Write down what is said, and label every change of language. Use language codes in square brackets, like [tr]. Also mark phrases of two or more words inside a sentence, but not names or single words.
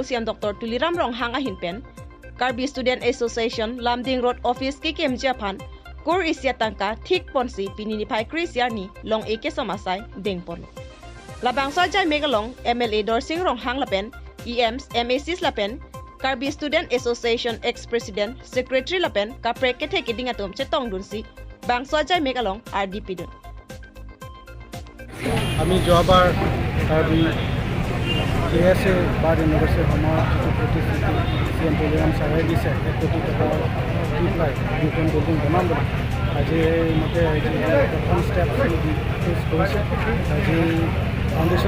[mjw] siam Dr.tuliram ronghang ahin pen Karbi Student Association lumding road office kekim aphan kur isya atanka thik ponsi pini niphai arni long kesom asai dengpon labangso ajaimek long MLA darsing ronghang lapen EMS Mac Karbi Student Association [en] ex-president secretary [mjw] lapen kaprk kethe keding atum chetong dunsi bangso ajaimek along RDP dun [as] আমি যোৱাবাৰ কাৰ্বি KSA বাৰ ইউনিভাৰ্চিটিৰ সময়ত প্ৰতিশ্ৰুতি CM তুলিৰাম ছাৰে দিছে 1 কোটি টকাৰ নিফাই দুখন বিল্ডিং বনাম বুলি আজি মতে প্ৰথম [en] step phase [as] কৰিছে আজি ফাউণ্ডেশ্যন